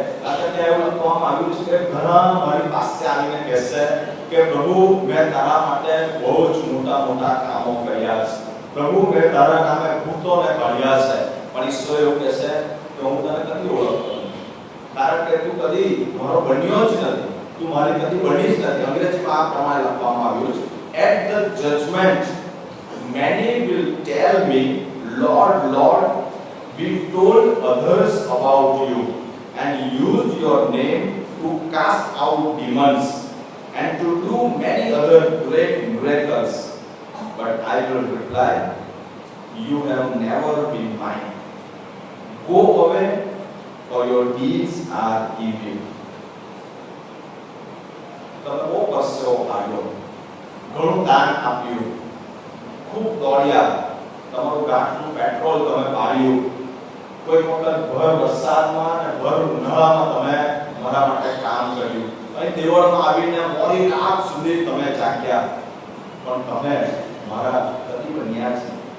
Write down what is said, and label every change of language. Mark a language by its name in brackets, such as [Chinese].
[Gujarati] કારણ કે એવું લખવામાં આવ્યું છે કે ઘણા મારી પાસે આવીને કહેશે કે પ્રભુ મેં તારા માટે બહુ જ મોટા મોટા કામો કર્યા છે, પ્રભુ મેં તારા નામે ભૂતોને કાઢ્યા છે, પણ ઈશ્વર એવું કહેશે કે હું તને કદી ઓળખતો નથી, કારણ કે તું કદી મારો બન્યો જ નથી, તું મારી કદી બની જ નથી. અંગ્રેજીમાં આ પ્રમાણે લખવામાં આવ્યું છે, [English] at the judgment many will tell me, Lord, Lord, we told others about you and used your name to cast out demons and to do many other great miracles. But I will reply, you have never been mine. Go away, for your deeds are evil. [Gujarati] તમે બહુ પરસેવો કાઢ્યો, ઘણું દાન આપ્યું, ખૂબ દોડ્યા, તમારું ગાંઠનું પેટ્રોલ તમે પાડ્યું, કોઈ વખત ભર વરસાદમાં અને ભર ઉનાળામાં તમે મારા માટે કામ કર્યું, અહીં દેવળમાં આવીને મોડી રાત સુધી તમે જાગ્યા, પણ તમે મારા કદી બન્યા છે.